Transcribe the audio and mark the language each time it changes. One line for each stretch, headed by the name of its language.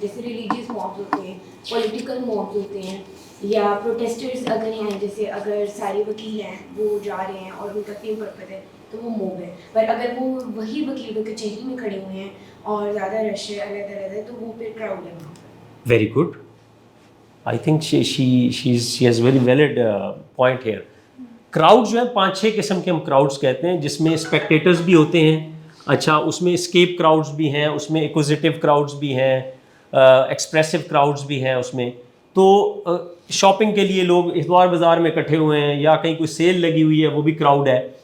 Urdu: جیسے ریلیجیس موبز ہوتے ہیں, پولیٹیکل موبز ہوتے ہیں, یا پروٹیسٹرز اگر ہیں, جیسے اگر سارے وکیل ہیں وہ جا رہے ہیں اور ان کا سیم پرپز ہے تو وہ موب ہے. پر اگر وہ وہی وکیل کچہری میں کھڑے ہوئے ہیں اور زیادہ رش ہے, علیحدہ تو وہ پھر کراؤڈ ہے. Very good.
English: I think she has very valid point here.
Urdu: Crowd جو ہے 5-6 قسم کے ہم کراؤڈس کہتے ہیں, جس میں اسپیکٹیٹرز بھی ہوتے ہیں. اچھا, اس میں اسکیپ کراؤڈس بھی ہیں, اس میں ایکوزیٹیو کراؤڈس بھی ہیں, ایکسپریسو کراؤڈس بھی ہیں اس میں. تو شاپنگ کے لیے لوگ اتوار بازار میں اکٹھے ہوئے ہیں, یا کہیں کوئی سیل لگی ہوئی ہے, وہ بھی کراؤڈ ہے.